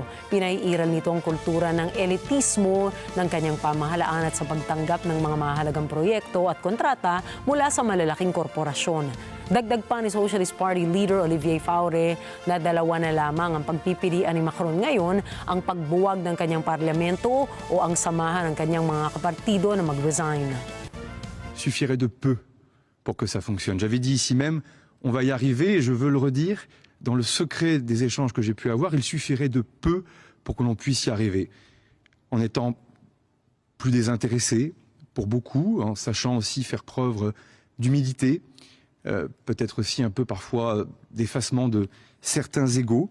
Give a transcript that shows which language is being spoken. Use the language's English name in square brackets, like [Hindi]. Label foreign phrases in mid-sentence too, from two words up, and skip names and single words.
[Filipino] Pinaiiral nito ang kultura ng elitismo ng kanyang pamahalaan at sa pagtanggap ng mga mahalagang proyekto at kontrata mula sa malalaking korporasyon. Dagdag pa ni [English] Socialist Party leader [Filipino] Olivier Faure na dalawa na lamang ang pagpipilian ni Macron ngayon, ang pagbuwag ng kanyang parlamento o ang samahan ng kanyang mga kapartido na mag-resign. [French] Suffirait de peu pour que ça fonctionne. J'avais dit ici même, on va y arriver et je veux le redire, dans le secret des échanges que j'ai pu avoir, il suffirait de peu pour que l'on puisse y arriver. En étant plus désintéressé pour beaucoup, en sachant aussi faire preuve d'humilité, peut-être aussi un peu parfois d'effacement de certains égos.